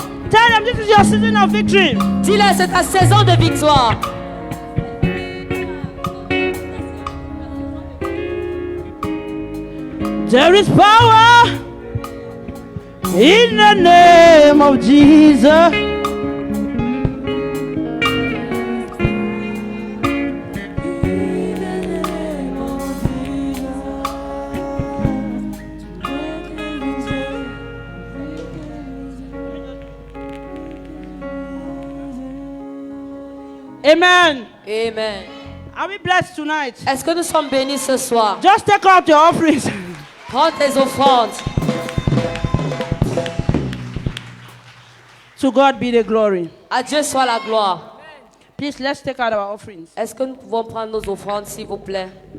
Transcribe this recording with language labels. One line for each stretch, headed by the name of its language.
English: Tell them this is your season of victory.
French: Dis-leur, c'est ta saison de victoire.
English: There is power in the name of Jesus. Amen. Amen. Are we blessed tonight?
French: Est-ce que nous sommes bénis ce soir?
English: Just take out your offerings.
French: Prends tes offrandes.
English: To God be the glory.
French: À Dieu soit la gloire.
English: Please, let's take out our offerings.
French: Est-ce que nous pouvons prendre nos offrandes, s'il vous plaît?